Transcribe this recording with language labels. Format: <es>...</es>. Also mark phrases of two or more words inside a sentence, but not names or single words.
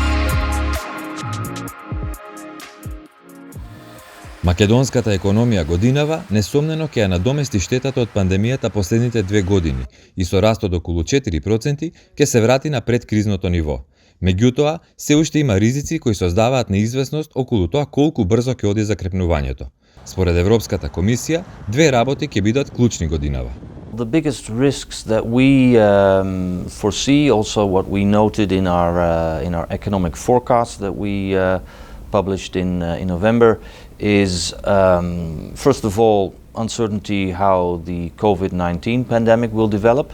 <mk>Македонската економија годинава несомнено ќе ја надомести штетата од пандемијата последните 2 години и со раст од околу 4% ќе се врати на предкризното ниво. Меѓутоа, се уште има ризици кои создаваат неизвестност околу тоа колку брзо ќе оди закрепнувањето. Според Европската комисија, 2 работи ќе бидат клучни годинава.</mk> <en>The biggest risks that we foresee, also what we noted in our economic forecast that we published in November, is first of all uncertainty how the COVID-19 pandemic will develop.</en>